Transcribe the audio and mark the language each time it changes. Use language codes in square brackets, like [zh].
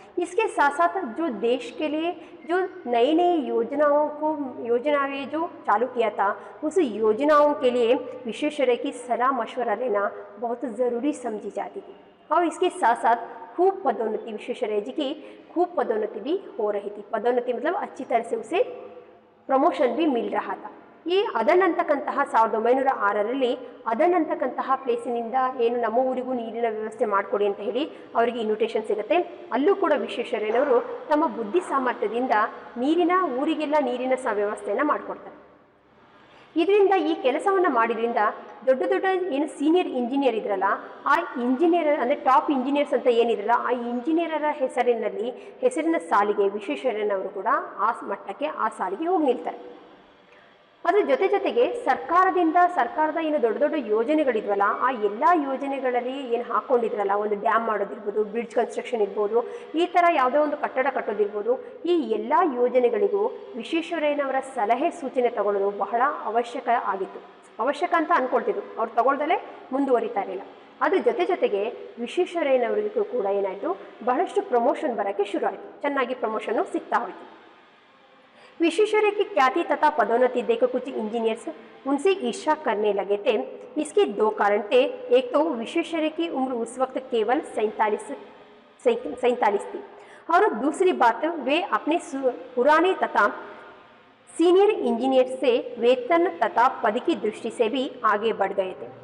[hi] इसके साथ साथ जो देश के लिए जो नई नई योजनाएं जो चालू किया था, उस योजनाओं के लिए विश्वेश्वरैया की सलाह मशवरा लेना बहुत ज़रूरी समझी जाती थी। और इसके साथ साथ खूब पदोन्नति, विश्वेश्वरैया जी की खूब पदोन्नति भी हो रही थी। पदोन्नति मतलब अच्छी तरह से उसे ಪ್ರಮೋಷನ್ भी मिल रहा था। [kn] ಈ ಅದನ್ ಅಂತಕ್ಕಂತಹ 1906ರಲ್ಲಿ ಅದನ್ ಅಂತಕ್ಕಂತಹ ಪ್ಲೇಸಿನಿಂದ ಏನು ನಮ್ಮ ಊರಿಗೂ ನೀರಿನ ವ್ಯವಸ್ಥೆ ಮಾಡಿಕೊಡಿ ಅಂತ ಹೇಳಿ ಅವರಿಗೆ ಇನ್ವಿಟೇಷನ್ ಸಿಗುತ್ತೆ. ಅಲ್ಲೂ ಕೂಡ ವಿಶ್ವೇಶ್ವರಯ್ಯನವರು ತಮ್ಮ ಬುದ್ಧಿ ಸಾಮರ್ಥ್ಯದಿಂದ ಊರಿಗೆಲ್ಲ ನೀರಿನ ವ್ಯವಸ್ಥೆಯನ್ನು ಮಾಡಿಕೊಡ್ತಾರೆ. ಇದರಿಂದ ಈ ಕೆಲಸವನ್ನು ಮಾಡಿದ್ರಿಂದ ದೊಡ್ಡ ದೊಡ್ಡ ಏನು ಸೀನಿಯರ್ ಇಂಜಿನಿಯರ್ ಇದ್ರಲ್ಲ, ಆ ಇಂಜಿನಿಯರ್ ಅಂದರೆ ಟಾಪ್ ಇಂಜಿನಿಯರ್ಸ್ ಅಂತ ಏನಿದ್ರಲ್ಲ, ಆ ಇಂಜಿನಿಯರರ ಹೆಸರಿನ ಸಾಲಿಗೆ ವಿಶ್ವೇಶ್ವರಯ್ಯನವರು ಕೂಡ ಆ ಮಟ್ಟಕ್ಕೆ ಆ ಸಾಲಿಗೆ ಹೋಗಿ ನಿಲ್ತಾರೆ. ಅದರ ಜೊತೆಗೆ ಸರ್ಕಾರದ ಏನು ದೊಡ್ಡ ದೊಡ್ಡ ಯೋಜನೆಗಳಿದ್ವಲ್ಲ, ಆ ಎಲ್ಲ ಯೋಜನೆಗಳಲ್ಲಿ ಏನು ಹಾಕ್ಕೊಂಡಿದ್ರಲ್ಲ, ಒಂದು ಡ್ಯಾಮ್ ಮಾಡೋದಿರ್ಬೋದು, ಬ್ರಿಡ್ಜ್ ಕನ್ಸ್ಟ್ರಕ್ಷನ್ ಇರ್ಬೋದು, ಈ ಥರ ಯಾವುದೋ ಒಂದು ಕಟ್ಟಡ ಕಟ್ಟೋದಿರ್ಬೋದು, ಈ ಎಲ್ಲ ಯೋಜನೆಗಳಿಗೂ ವಿಶ್ವೇಶ್ವರಯ್ಯನವರ ಸಲಹೆ ಸೂಚನೆ ತಗೊಳ್ಳೋದು ಬಹಳ ಅವಶ್ಯಕ ಅಂತ ಅಂದ್ಕೊಳ್ತಿದ್ರು. ಅವ್ರು ತಗೊಳ್ದಲೇ ಮುಂದುವರಿತಾ ಇರಲಿಲ್ಲ. ಅದ್ರ ಜೊತೆಗೆ ವಿಶ್ವೇಶ್ವರಯ್ಯನವರಿಗೂ ಕೂಡ ಏನಾಯಿತು, ಬಹಳಷ್ಟು ಪ್ರಮೋಷನ್ ಬರೋಕ್ಕೆ ಶುರು ಆಯಿತು. ಚೆನ್ನಾಗಿ ಪ್ರಮೋಷನ್ನು ಸಿಗ್ತಾ ಹೋಯಿತು. [hi] विश्वेश्वरैया की ख्याति तथा पदोन्नति देखकर कुछ इंजीनियर्स उनसे ईर्ष्या करने लगे थे. इसके दो कारण थे. एक तो विश्वेश्वरैया की उम्र उस वक्त केवल 47 थी, और दूसरी बात वे अपने पुराने तथा सीनियर इंजीनियर से वेतन तथा पद की दृष्टि से भी आगे बढ़ गए थे.